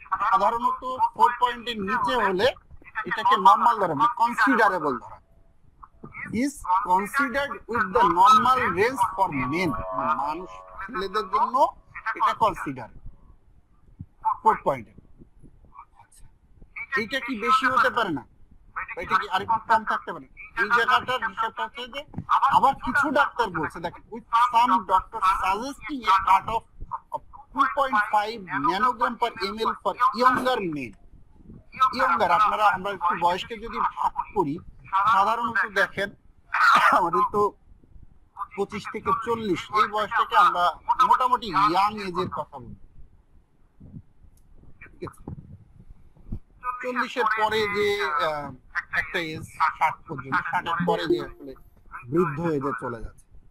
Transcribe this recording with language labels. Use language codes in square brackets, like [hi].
[bn] সাধারণত 4 পয়েন্টের নিচে হলে এটাকে নরমাল ধরা, মানে কনসিডারেবল ধরা, [en] is considered with the normal range for men, [bn] মানুষ ছেলেদের জন্য এটা কনসিডার 4 পয়েন্ট। এইটা কি বেশি হতে পারে না, এটা কি আরেকটু কম থাকতে পারে? এই জায়গাটার হিসাবটা হচ্ছে যে আবার কিছু ডাক্তার বলছে, দেখেন, [en] with some doctors suggesting a cut of 2.5 nanogram per ml for younger men. [bn] Younger আমরা একটু বয়সকে যদি ভাগ করি, সাধারণত দেখেন আমাদের তো 25 থেকে 40 এই বয়সটাকে আমরা মোটামুটি ইয়াং এজের কথা বলি। ঠিক আছে, 40-এর পরে যে একটা এজ 60 পর্যন্ত, 60-এর পরে যে আসলে বৃদ্ধ এজে চলে যাচ্ছে।